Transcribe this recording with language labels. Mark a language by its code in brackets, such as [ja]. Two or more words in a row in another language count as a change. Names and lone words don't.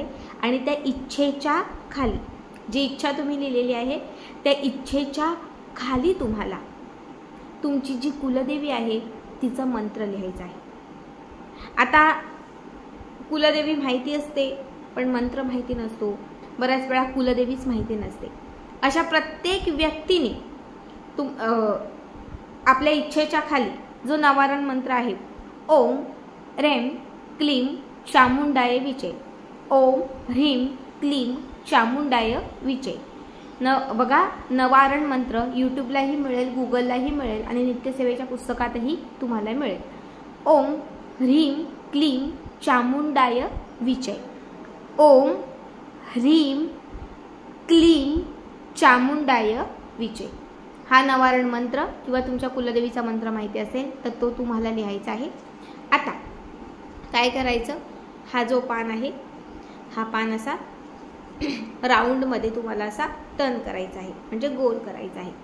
[mr] आणि त्या इच्छेच्या खाली, जी इच्छा तुम्ही लिहिलेली आहे त्या इच्छेच्या खाली तुम्हाला तुमची जी कुलदेवी आहे तिचा मंत्र लिहायचा आहे. आता कुलदेवी माहिती असते पण मंत्र माहिती नसतो. बऱ्याच वेळा कुलदेवीच माहिती नसते. अशा प्रत्येक व्यक्तीने आपल्या इच्छेच्या खाली जो नवारण मंत्र आहे, [sa] ओम ह्रीं क्लीं चामुंडाय विचे, ओम ह्रीं क्लीं चामुंडाय विचे. [mr] बघा, नवारण मंत्र यूट्यूबलाही मिळेल, गुगललाही मिळेल आणि नित्यसेवेच्या पुस्तकातही तुम्हाला मिळेल. [sa] ओम ह्रीं क्लीं चामुंडाय विचे, ओम ह्रीं क्लीं चामुंडाय विचे. [mr] हा नवारण मंत्र किंवा तुमच्या कुलदेवीचा मंत्र माहिती असेल तर तो तुम्हाला लिहायचा आहे. आता काय करायचं, हा जो पान आहे हा पान असा राऊंडमध्ये तुम्हाला असा टर्न करायचा आहे, म्हणजे गोल करायचा आहे.